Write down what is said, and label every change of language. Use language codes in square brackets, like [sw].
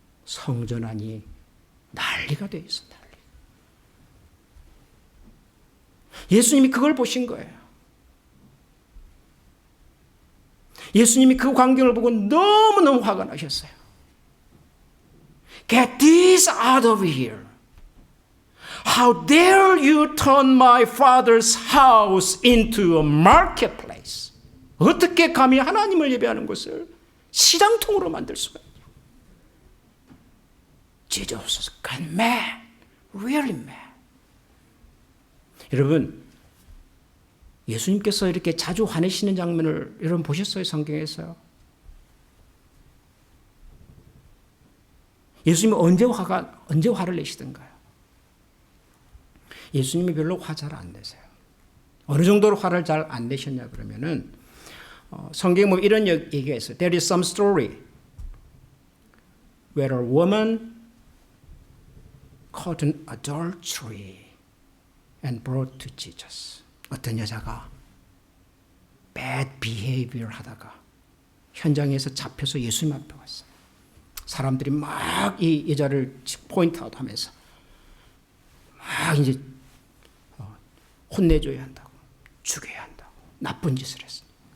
[ko] 성전 안이 난리가 돼 있어. 난리. 예수님이 그걸 보신 거예요. 예수님이 그 광경을 보고 너무너무 화가 나셨어요. [en] Get this out of here. How dare you turn my father's house into a marketplace. [ko] 어떻게 감히 하나님을 예배하는 곳을 시장통으로 만들 수가 있냐. [en] Jesus got mad. Really mad. [ko] 여러분, 예수님께서 이렇게 자주 화내시는 장면을 여러분 보셨어요? 성경에서요? 예수님이 언제 화를 내시던가요? 예수님이 별로 화 잘 안 내세요. 어느 정도로 화를 잘 안 내셨냐 그러면은 성경에 뭐 이런 얘기가 있어요. [en] There is some story where a woman caught in adultery and brought to Jesus. [ko] 어떤 여자가 [en] bad behavior [ko] 하다가 현장에서 잡혀서 예수님 앞에 왔어요. 사람들이 막 이 여자를 포인트아웃 하면서 막 이제 혼내줘야 한다고, 죽여야 한다고, 나쁜 짓을 했어요.